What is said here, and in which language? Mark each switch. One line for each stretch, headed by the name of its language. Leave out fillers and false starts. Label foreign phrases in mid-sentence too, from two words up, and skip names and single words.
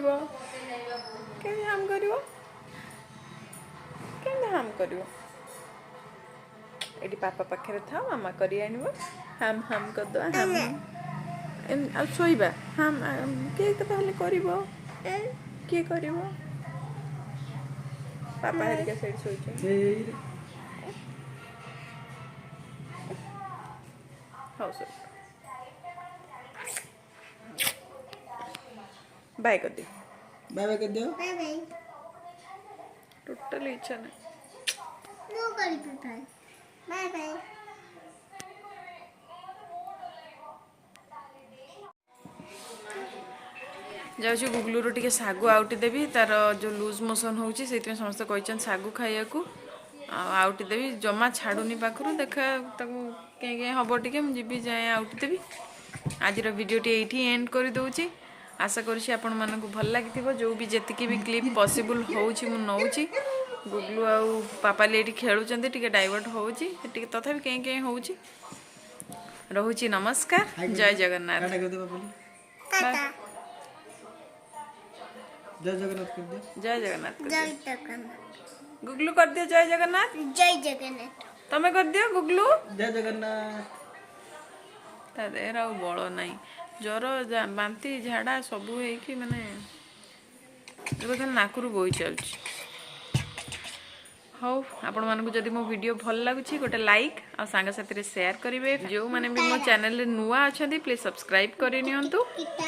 Odia: କେମିତି ହାମ୍ କରିବ ଏଠି ପାପା ପାଖରେ ଥାଅ ମାମା କରି ଆଣିବ ହାମ୍ ହାମ୍ କରିଦେବା ହାମ୍ ଆଉ ଶୋଇବା ହାମ୍ କିଏ ତାହେଲେ କରିବ କିଏ କରିବ ପାପା ହେରିକା ସେଇଠି ଶୋଇଛନ୍ତି ହଉ ଶୋଇ ବାଏ କରିଦିଅ
English: bye bye
Hindi: कर दियो
English: bye bye
Odia: ଟୋଟାଲି ଇଚ୍ଛା ନାହିଁ
English: नो करी bye bye bye
Odia: ଯାଉଛି ଗୁଗଲୁରୁ ଟିକେ ଶାଗୁ ଆଉଟି ଦେବି ତାର ଯେଉଁ
English: loose motion
Odia: ହେଉଛି ସେଇଥିପାଇଁ ସମସ୍ତେ କହିଛନ୍ତି ଶାଗୁ ଖାଇବାକୁ ଆଉ ଆଉଟି ଦେବି ଜମା ଛାଡ଼ୁନି ପାଖରୁ ଦେଖା ତାକୁ କେଁ କେଁ ହେବ ଟିକେ ମୁଁ ଯିବି ଯାଏ ଆଉଟି ଦେବି ଆଜିର ଭିଡ଼ିଓଟି ଏଇଠି ଏଣ୍ଡ କରିଦେଉଛି ଆଶା କରୁଛି ଆପଣମାନଙ୍କୁ ଭଲ ଲାଗିଥିବ ଯେଉଁ ବି ଯେତିକି ବି
English: clip possible
Odia: ହେଉଛି ମୁଁ ନେଉଛି ଗୁଗଲୁ ଆଉ ପାପାଲି ଏଇଠି ଖେଳୁଛନ୍ତି ଟିକେ ଡାଇଭର୍ଟ ହେଉଛି ଟିକେ ତଥାପି କେଁ କେଁ ହେଉଛି ରହୁଛି ନମସ୍କାର ଜୟ ଜଗନ୍ନାଥ
Hindi: टाटा कर दे पापा टाटा जय जगन्नाथ कर दे
Odia: ଜୟ ଜଗନ୍ନାଥ
Hindi: जय जगन्नाथ
Odia: ଗୁଗଲୁ କରିଦିଅ ଜୟ ଜଗନ୍ନାଥ
Hindi: जय जगन्नाथ
Odia: ତମେ କରିଦିଅ ଗୁଗଲୁ
Hindi: जय जगन्नाथ
Odia: ତା ଦେହରେ ଆଉ ବଳ ନାହିଁ ଜ୍ୱର ବାନ୍ତି ଝାଡ଼ା ସବୁ ହେଇକି ମାନେ ଏବେ ଖାଲି ନାକରୁ ବୋହି ଚାଲୁଛି ହଉ ଆପଣମାନଙ୍କୁ ଯଦି ମୋ ଭିଡ଼ିଓ ଭଲ ଲାଗୁଛି ଗୋଟେ ଲାଇକ୍ ଆଉ ସାଙ୍ଗସାଥିରେ ସେୟାର କରିବେ ଯେଉଁମାନେ ବି ମୋ ଚ୍ୟାନେଲରେ ନୂଆ ଅଛନ୍ତି
English: please subscribe
Odia: କରିନିଅନ୍ତୁ